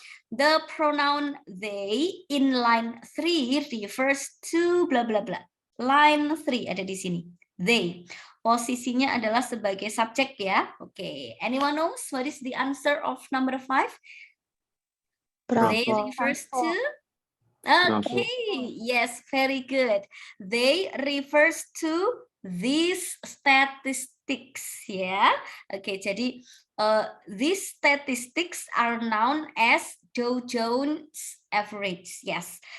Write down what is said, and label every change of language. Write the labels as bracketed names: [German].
[English] The pronoun they in line 3 refers to bla bla bla. [Indonesian] Line 3 ada di sini. They. Posisinya adalah sebagai subjek ya. Oke. [English] Anyone knows what is the answer of number 5? They refers to okay, yes, very good. They refers to these statistics ya. Oke, jadi these statistics are known as Dow Jones average. Yes.